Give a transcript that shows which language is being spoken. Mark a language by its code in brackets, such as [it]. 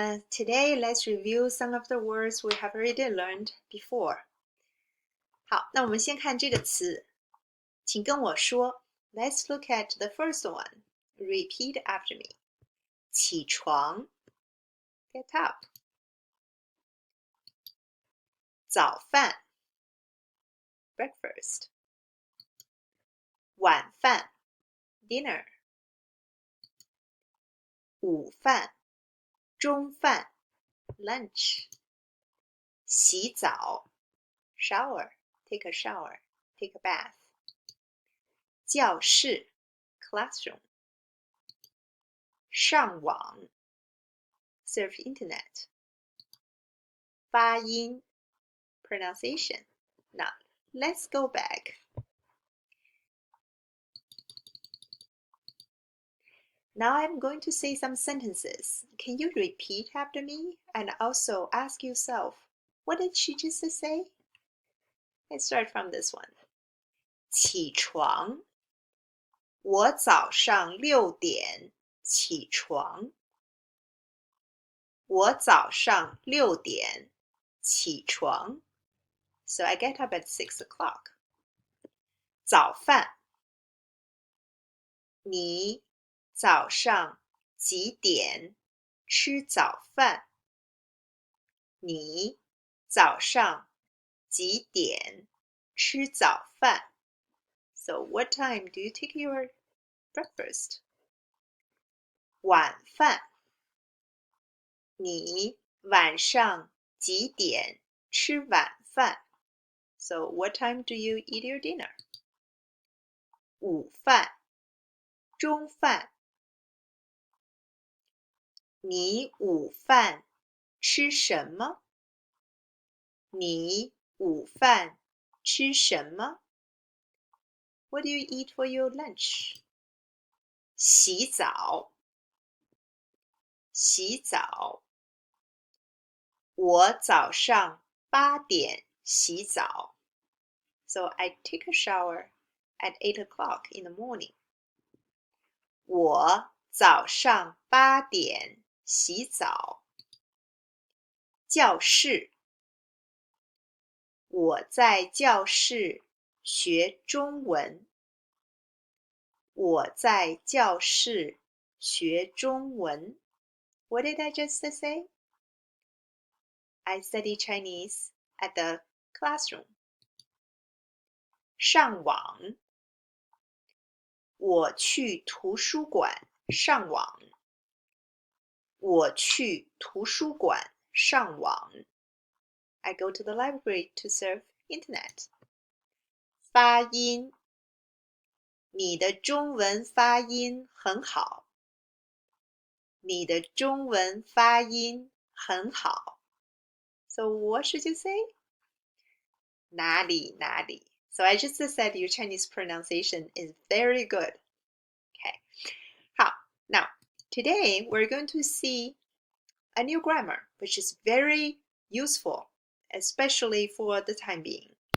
[en] Today let's review some of the words we have already learned before. [zh] 好，那我们先看这个词，请跟我说。 [en] Let's look at the first one. Repeat after me. 起床 get up. 早饭 breakfast. 晚饭 dinner. [zh] 午饭中饭 lunch. [en] 洗澡 shower take a shower, take a bath. 教室 classroom. 上网 surf internet. 发音 pronunciation. Now, let's go back. Now I'm going to say some sentences. Can you repeat after me and also ask yourself, what did she just say? Let's start from this one. [zh] 起床我早上6点起床我早上6点起床 [en] So I get up at 6 o'clock. [zh] 早饭你早上几点吃早饭？你早上几点吃早饭？ [en] So what time do you take your breakfast? [zh] 晚饭你晚上几点吃晚饭？ [en] So what time do you eat your dinner? [zh] 午饭中饭你午饭吃什么？你午饭吃什么？ [en] What do you eat for your lunch? [zh] 洗澡洗澡我早上8点洗澡 [en] So I take a shower at 8 o'clock in the morning. [zh] 我早上8点洗澡教室我在教室学中文我在教室学中文 [en] What did I just say? I study Chinese at the classroom. [zh] 上网我去图书馆上网我去图书馆上网 [en] I go to the library to surf internet. [zh] 发音你的中文发音很好你的中文发音很好 [en] So what should you say? [zh] 哪里哪里 [en] So I just said your Chinese pronunciation is very good. Okay. 好 Now, today we're going to see a new grammar, which is very useful, especially for the time being.